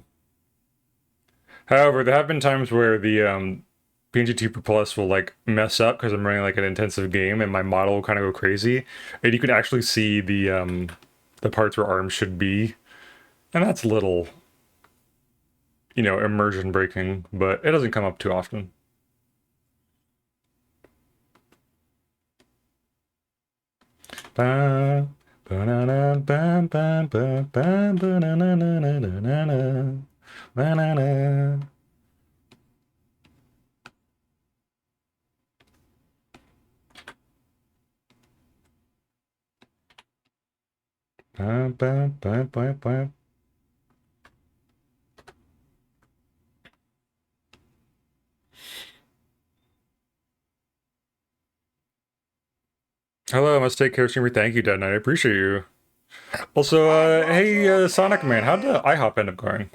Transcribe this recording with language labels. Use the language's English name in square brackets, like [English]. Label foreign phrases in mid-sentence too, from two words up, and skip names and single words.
[English] However, there have been times where the PNG2 Plus will like mess up because I'm running like an intensive game and my model will kind of go crazy, and you can actually see the parts where arms should be, and that's a little, you know, immersion breaking, but it doesn't come up too often. Ba, ba-na-na, ba, ba, ba, ba, ba-na-na-na-na-na-na-na, na-na-na. Ba, ba, ba, ba, ba. Hello, Mistake Care Streamer. Thank you, Dead Knight. I appreciate you. Also, hey, Sonic Man, how'd the IHOP end up going?